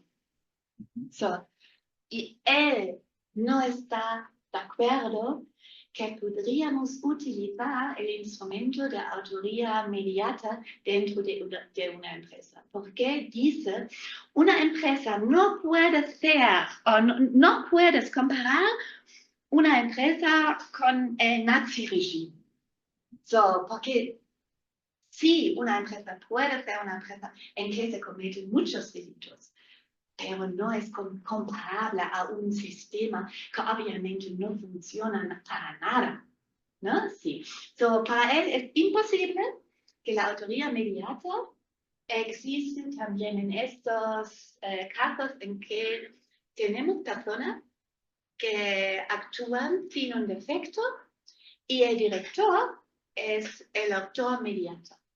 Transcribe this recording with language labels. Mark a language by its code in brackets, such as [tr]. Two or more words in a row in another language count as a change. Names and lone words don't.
[es] So, y él no está de acuerdo que podríamos utilizar el instrumento de autoría inmediata dentro de una empresa. Porque dice, una empresa no puede ser, o no puedes comparar una empresa con el nazi-regime. So, porque sí, una empresa puede ser una empresa en que se cometen muchos delitos, pero no es comparable a un sistema que obviamente no funciona para nada, ¿no? Sí. So, para él es imposible que la autoridad inmediata existe también en estos casos en que tenemos personas que actúan sin un defecto y el director es el autor inmediato.